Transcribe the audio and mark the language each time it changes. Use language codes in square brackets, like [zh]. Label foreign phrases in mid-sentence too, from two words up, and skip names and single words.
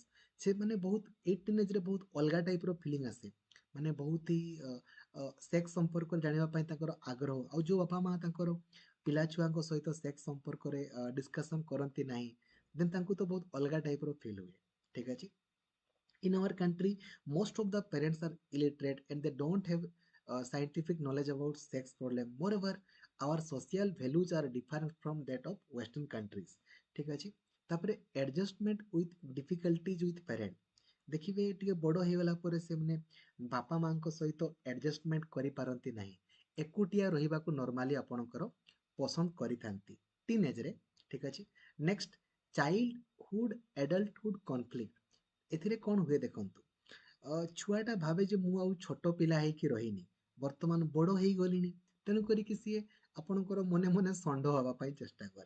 [or] ସେ ମାନେ ବହୁତ 18 ଏଜ୍ରେ ବହୁତ ଅଲଗା ଟାଇପ୍ର ଫିଲିଂ ଆସେ, ମାନେ ବହୁତ ହି ସେକ୍ସ ସମ୍ପର୍କରେ ଜାଣିବା ପାଇଁ ତାଙ୍କର ଆଗ୍ରହ। ଆଉ ଯେଉଁ ବାପା ମା ତାଙ୍କର ପିଲା ଛୁଆଙ୍କ ସହିତ ସେକ୍ସ ସମ୍ପର୍କରେ ଡିସ୍କସନ୍ କରନ୍ତି ନାହିଁ, ଦେନ୍ ତାଙ୍କୁ ତ ବହୁତ ଅଲଗା ଟାଇପ୍ର ଫିଲ୍ ହୁଏ। ଠିକ୍ ଅଛି, [en] in our country most of the parents are illiterate and they don't have scientific knowledge about sex problem. Moreover, our social values are different from that of western countries. [or] ଠିକ୍ ଅଛି, ତାପରେ [en] adjustment with difficulties with parent। [or] ଦେଖିବେ ଟିକେ ବଡ଼ ହେଇଗଲା ପରେ ସେମାନେ ବାପା ମାଙ୍କ ସହିତ ଆଡଜଷ୍ଟମେଣ୍ଟ କରିପାରନ୍ତି ନାହିଁ, ଏକୁଟିଆ ରହିବାକୁ ନର୍ମାଲି ଆପଣଙ୍କର ପସନ୍ଦ କରିଥାନ୍ତି ଟିନ୍ ଏଜ୍ରେ। ଠିକ୍ ଅଛି, [en] next childhood adulthood conflict. [or] ଏଥିରେ କ'ଣ ହୁଏ ଦେଖନ୍ତୁ, ଛୁଆଟା ଭାବେ ଯେ ମୁଁ ଆଉ ଛୋଟ ପିଲା ହେଇକି ରହିନି, ବର୍ତ୍ତମାନ ବଡ଼ ହେଇଗଲିଣି, ତେଣୁ କରିକି ସିଏ ଆପଣଙ୍କର ମନେ ମନେ ଷଣ୍ଢ ହେବା ପାଇଁ ଚେଷ୍ଟା କରେ।